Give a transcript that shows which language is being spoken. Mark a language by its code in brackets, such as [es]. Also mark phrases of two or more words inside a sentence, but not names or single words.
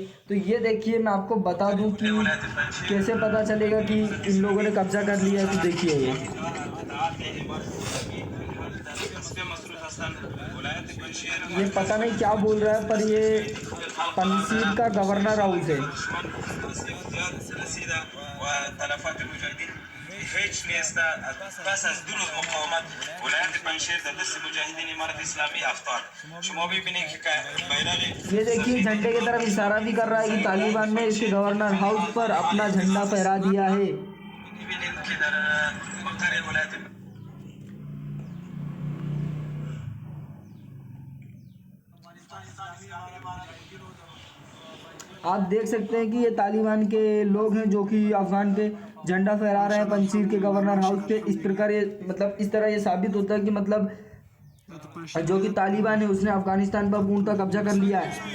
[hi] तो ये देखिए, मैं आपको बता दूं कि कैसे पता चलेगा कि इन लोगों ने कब्जा कर लिया है। तो देखिए, ये पता नहीं क्या बोल रहा है, पर ये पंजशीर का [en] governor house [hi] है। [fa] هیچ نیست پس از 2 روز مقاومت ولایت پنجشیر در دست مجاهدین امارت اسلامی افتاد. شما ببینید که بیرق [hi] ये देखिए झंडे की तरफ इशारा भी कर रहा है कि तालिबान ने इसके [en] governor house [hi] पर अपना झंडा फहरा दिया है। [fa] ببینید که در مقر ولایت [hi] आप देख सकते हैं कि ये तालिबान के लोग हैं जो कि अफगान पे झंडा फहरा रहे हैं पंजशीर के [en] governor house [hi] पे। इस प्रकार ये मतलब इस तरह ये साबित होता है कि मतलब जो कि तालिबान है उसने अफगानिस्तान पर पूर्णतः कब्जा कर लिया है।